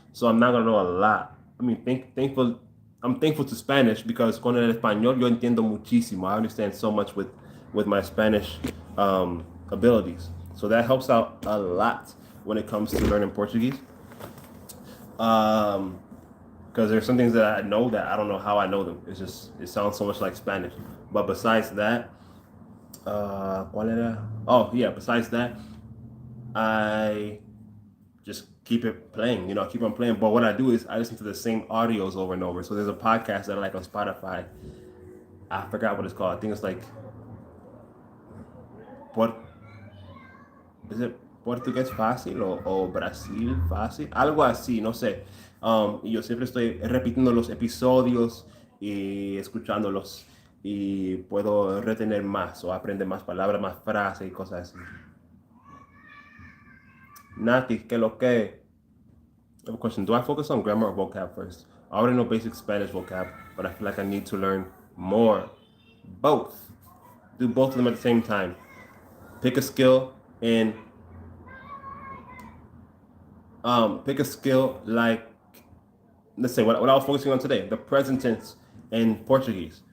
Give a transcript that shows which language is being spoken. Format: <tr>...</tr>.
<en>So I'm not gonna know a lot. I mean, I'm thankful to Spanish because</en> <es>con el español yo entiendo muchísimo.</es> <en>I understand so much with my Spanish abilities. So that helps out a lot when it comes to learning Portuguese. Because there's some things that I know that I don't know how I know them. It sounds so much like Spanish. But besides that,</en> <es>¿cuál era?</es> <en>Oh yeah, besides that, I just keep it playing, I keep on playing. But what I do is I listen to the same audios over and over. So there's a podcast that I like on Spotify. I forgot what it's called. I think it's like, is it Portugués Fácil o Brasil Fácil?</en> <es>Algo así, no sé. Y yo siempre estoy repitiendo los episodios y escuchándolos y puedo retener más o aprender más palabras, más frases y cosas así. Nati, ¿qué lo que?</es> <en>I have a question. Do I focus on grammar or vocab first? I already know basic Spanish vocab, but I feel like I need to learn more. Both. Do both of them at the same time. Pick a skill and like, let's say what I was focusing on today, the present tense in Portuguese.</en>